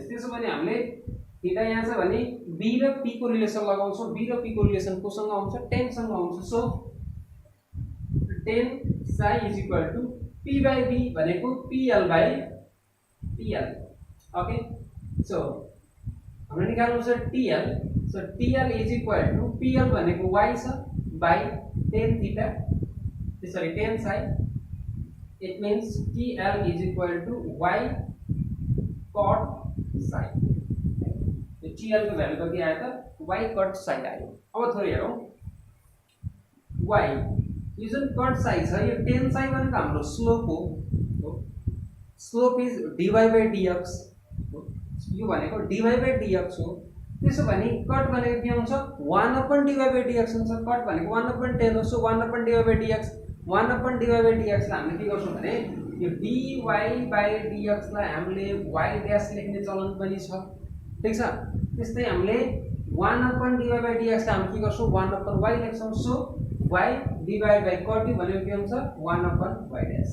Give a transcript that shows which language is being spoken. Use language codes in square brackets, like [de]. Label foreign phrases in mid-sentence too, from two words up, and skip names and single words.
[ne] त्यसो भने हामीले थीटा यहाँ छ भने b र p को रिलेसन लगाउँछौँ। b र p को रिलेसन कोसँग आउँछ? 10 सँग आउँछ। सो 10 psi [en] is equal to [ne] p बाइ b भनेको pl बाइ tl। ओके, सो हामीले निकाल्नु छ tl। सो tl [en] is equal to [ne] pl भनेको y छ बाइ 10 थीटा, सरी 10 psi। [en] It means TL is equal to y cot psi। [hi] तो TL का वैल्यू क्या आया था? y cot psi आया। [ne] अब थोड़ी हेरौँ, y यो जुन cot psi छ, यो 10 psi भनेको हाम्रो स्लोप हो। [en] slope is dy by dx। [ne] यो भनेको dy by dx हो। त्यसो भने कट भनेको के हुन्छ? 1/dy by dx हुन्छ। कट भनेको 1/10 हो। सो 1/dy by dx 1/dy by dx लाई हामीले के गर्छौँ भने यो dy by dx लाई हामीले y डैश लेख्ने चलन पनि छ। ठीक छ, त्यस्तै हामीले 1/dy by dx लाई हामी के गर्छौँ? 1/y लेख्छौँ। सो y [en] divided by [ne] cot भनेको के हुन्छ? 1/y डैश।